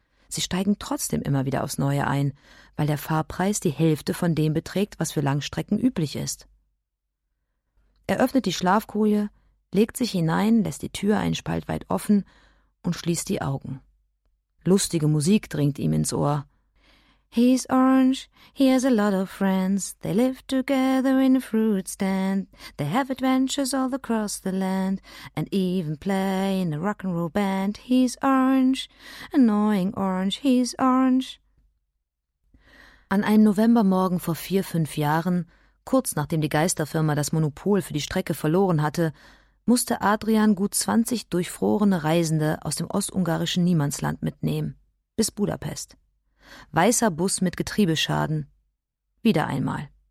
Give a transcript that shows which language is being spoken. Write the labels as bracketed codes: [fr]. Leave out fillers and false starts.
[de] Sie steigen trotzdem immer wieder aufs Neue ein, weil der Fahrpreis die Hälfte von dem beträgt, was für Langstrecken üblich ist. Er öffnet die Schlafkoje, legt sich hinein, lässt die Tür einen Spalt weit offen und schließt die Augen. Lustige Musik dringt ihm ins Ohr. [en] He's orange, he has a lot of friends, they live together in a fruit stand, they have adventures all across the land, and even play in a rock'n'roll band. He's orange, annoying orange, he's orange. [de] An einem Novembermorgen vor 4, 5 Jahren, kurz nachdem die Geisterfirma das Monopol für die Strecke verloren hatte, musste Adrian gut 20 durchfrorene Reisende aus dem ostungarischen Niemandsland mitnehmen, bis Budapest. Weißer Bus mit Getriebeschaden. Wieder einmal.